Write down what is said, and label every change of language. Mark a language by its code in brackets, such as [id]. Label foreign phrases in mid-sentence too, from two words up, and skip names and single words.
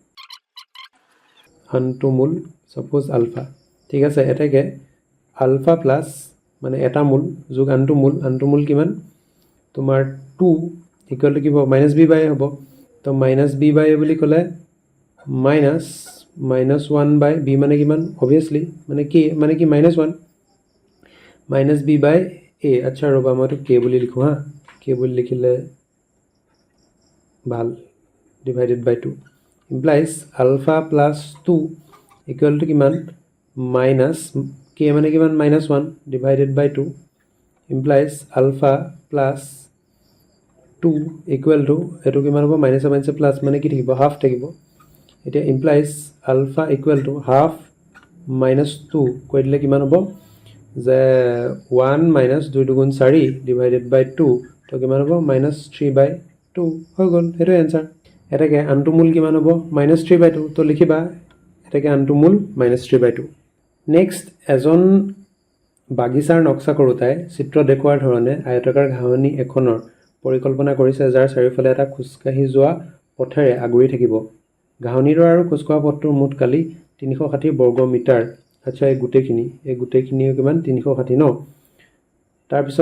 [as] আনটো মূল [en] suppose alpha [as] ঠিক আছে এটাকে [en] alpha plus [as] মানে এটা মূল যোগ আনটো মূল কিমান তোমাৰ 2 [en] equal to [as] কি হ'ব মাইনাস b বাই হ'ব তো মাইনাস b বাই বুলি ক'লে মাইনাস [en] minus 1 by b [as] মানে কিমান obviously মানে কি [en] minus 1 minus b by a [as] আচ্ছা ৰবা মই তো k বুলি লিখো হা k বুলি লিখিলে ভাল [en] divided by 2 implies alpha plus 2 equal to [as] কিমান minus k মানে কিমান [en] minus 1 divided by 2 implies alpha plus 2 equal to [as] এটো কিমান হ'ব [en] minus plus [as] মানে কি থাকিব half থাকিব এটা [en] implies alpha equal to half minus 2 [as] কৈ দিলে কিমান হ'ব যে 1 minus 2 দুগুণ 4 [en] divided by 2 [as] তো কিমান হ'ব [en] minus 3 by 2 [as] হৈ গল হেটো आंसर এটাকে আনটো মূল কিমান হ'ব [en] minus 3 by 2 [as] তো লিখিবা এটাকে আনটো মূল [en] minus 3 by 2 [as] নেক্সট এজন বাগিচাৰ নকশা কৰোতাই চিত্ৰ দেখুৱাৰ ধৰণে আয়তাকাৰ ঘাঁহনি এখনৰ পৰিকল্পনা কৰিছে যাৰ চাৰিওফালে এটা খুচকাহি যোৱা পথেৰে আগুৰি থাকিব ঘাঁহনিৰ আৰু খুচকোৱা পথটোৰ মুঠ কালি 360 বৰ্গ মিটাৰ আচ্ছা এই গুটেখিনি কিমান 360 ন তাৰ পিছত